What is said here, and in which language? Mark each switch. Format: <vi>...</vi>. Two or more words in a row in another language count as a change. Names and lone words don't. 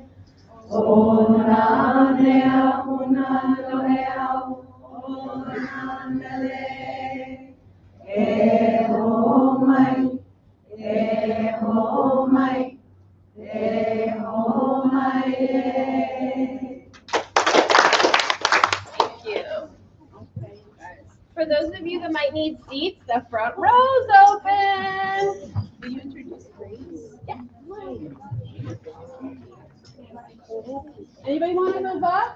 <haw>O na mea puna no e au, o na mele. E ho mai, e ho mai, e ho mai e.</haw> <en>Thank you. For those of you that might need seats, the front row's open. Will you introduce Grace? Yeah. Anybody want to move up?</en>